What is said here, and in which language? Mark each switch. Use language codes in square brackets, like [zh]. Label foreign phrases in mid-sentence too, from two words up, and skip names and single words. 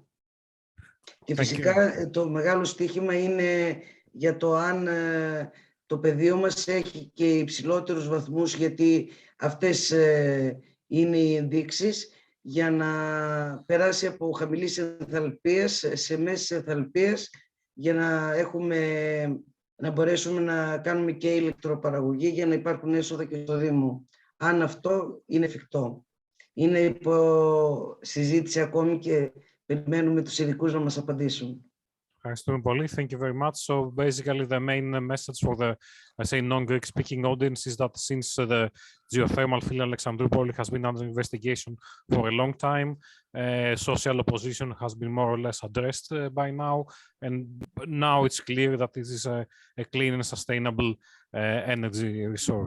[el] Και φυσικά το μεγάλο στοίχημα είναι για το αν το πεδίο μας έχει και υψηλότερους βαθμούς, γιατί αυτές είναι οι ενδείξεις για να περάσει από χαμηλής ενθαλπίας σε μέσης ενθαλπίας, για να μπορέσουμε να κάνουμε και ηλεκτροπαραγωγή για να υπάρχουν έσοδα και στο Δήμο. Αν αυτό είναι εφικτό. Είναι υπό συζήτηση ακόμη και περιμένουμε τους ειδικούς να μας απαντήσουν. Ευχαριστούμε πολύ. [en] Thank you very much. So basically the main message for the, I say, non-Greek speaking audience is that since the geothermal field in Alexandroupolis has been under investigation for a long time, social opposition has been more or less addressed by now, and now it's clear that this is a clean and sustainable energy resource.